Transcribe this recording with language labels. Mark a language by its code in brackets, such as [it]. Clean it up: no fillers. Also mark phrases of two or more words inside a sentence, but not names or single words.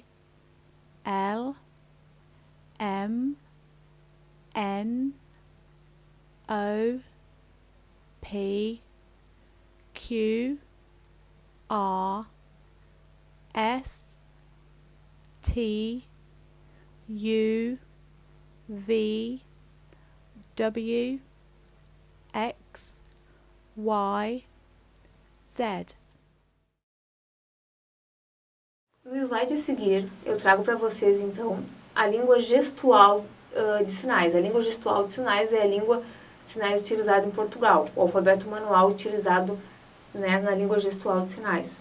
[pt] L, M, N, O, P, Q, R, S, T, U, V, W, X, Y, Z. No slide a seguir, eu trago para vocês, então, a língua gestual de sinais. A língua gestual de sinais é a língua de sinais utilizada em Portugal, o alfabeto manual utilizado, né, na língua gestual de sinais.